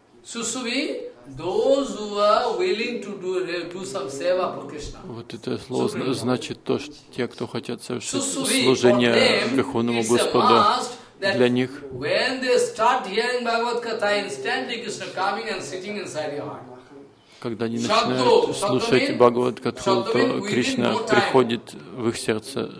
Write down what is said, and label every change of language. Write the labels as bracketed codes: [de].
[en] Those who are willing to do some seva for Krishna. [ru] Вот это слово значит то, что те, кто хотят совершить служение Верховному Господу, для них. [en] When they start hearing Bhagavad Katha, instantly Krishna coming and sitting inside your heart. [ru] когда они начинают слушать Бхагавад-катху, то Кришна приходит в их сердце.